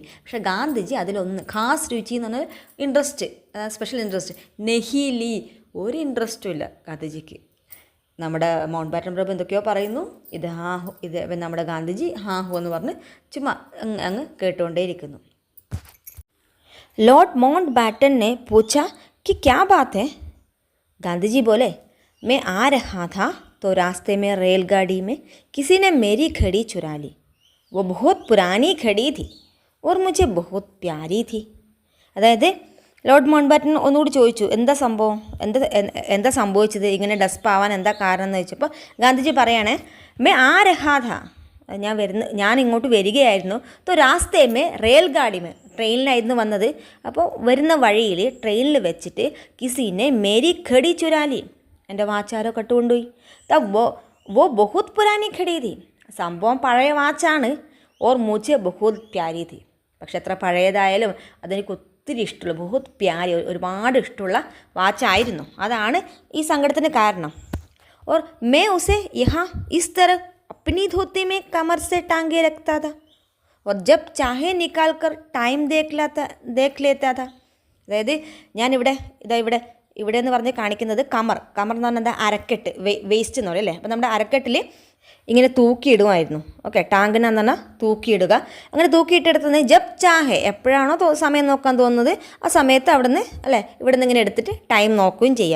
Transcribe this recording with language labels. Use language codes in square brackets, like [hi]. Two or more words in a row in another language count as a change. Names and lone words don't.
[ml] പക്ഷേ ഗാന്ധിജി അതിലൊന്ന് [hi] खास रुचि [ml] എന്ന് പറഞ്ഞാൽ ഇൻട്രസ്റ്റ്, [en] special interest, [ml] നെഹിലി ഒരു ഇൻട്രസ്റ്റും ഇല്ല ഗാന്ധിജിക്ക്. നമ്മുടെ മൗണ്ട് ബാറ്റൻ പ്രഭു എന്തൊക്കെയോ പറയുന്നു, ഇത് നമ്മുടെ ഗാന്ധിജി ഹോ എന്ന് പറഞ്ഞ് ചുമ്മാ അങ്ങ് കേട്ടുകൊണ്ടേയിരിക്കുന്നു. [hi] लॉर्ड माउंटबैटन ने पूछा कि क्या बात है. गांधी बोले, मैं आ रहा था तो रास्ते में रेलगाड़ी में किसी ने मेरी घड़ी चुरा ली. वो बहुत पुरानी घड़ी थी. और मुझे बहुत प्यारी थी. [ml] അതായത് ലോർഡ് മൗണ്ട് ബാറ്റൻ ഒന്നുകൂടി ചോദിച്ചു, എന്താ സംഭവം, എന്താ സംഭവിച്ചത്, ഇങ്ങനെ ഡസ്പ് ആവാൻ എന്താ കാരണം എന്ന് ചോദിച്ചപ്പോൾ ഗാന്ധിജി പറയാണ്, [hi] मैं आ रहा था, [ml] ഞാൻ ഇങ്ങോട്ട് വരികയായിരുന്നു. [hi] तो रास्ते में रेल गाड़ी में, [ml] ട്രെയിനിലായിരുന്നു വന്നത്. അപ്പോൾ വരുന്ന വഴിയിൽ ട്രെയിനിൽ വെച്ചിട്ട് [hi] किसी ने मेरी घड़ी चुरा ली, [ml] എൻ്റെ വാച്ചാരോ കട്ടുകൊണ്ടുപോയി. [hi] वो बहुत पुरानी घड़ी थी, [ml] സംഭവം പഴയ വാച്ചാണ്. [hi] और मुझे बहुत प्यारी थी, [ml] പക്ഷെ എത്ര പഴയതായാലും അതെനിക്ക് ഒത്തിരി ഇഷ്ടമുള്ള, [hi] बहुत प्यारी, [ml] ഒരുപാട് ഇഷ്ടമുള്ള വാച്ചായിരുന്നു. അതാണ് ഈ സങ്കടത്തിന് കാരണം. [hi] और मैं उसे यहाँ इस तरह अपनी धोती में कमर से टांगे रखता था और जब चाहे निकाल कर टाइम देख लेता था. [ml] അതായത് ഞാനിവിടെ ഇവിടെ എന്ന് പറഞ്ഞ് കാണിക്കുന്നത് കമർ എന്ന് പറഞ്ഞാൽ എന്താ, അരക്കെട്ട്, വേസ്റ്റ് എന്ന് പറയും അല്ലേ. അപ്പോൾ നമ്മുടെ അരക്കെട്ടിൽ ഇങ്ങനെ തൂക്കിയിടുമായിരുന്നു. ഓക്കെ, ടാങ്കിനെന്ന് പറഞ്ഞാൽ തൂക്കിയിടുക. അങ്ങനെ തൂക്കിയിട്ടെടുത്തത് [hi] जब चाहे, [ml] എപ്പോഴാണോ സമയം നോക്കാൻ തോന്നുന്നത് ആ സമയത്ത് അവിടെ നിന്ന് അല്ലേ, ഇവിടെ നിന്ന് ഇങ്ങനെ എടുത്തിട്ട് ടൈം നോക്കുകയും ചെയ്യാം.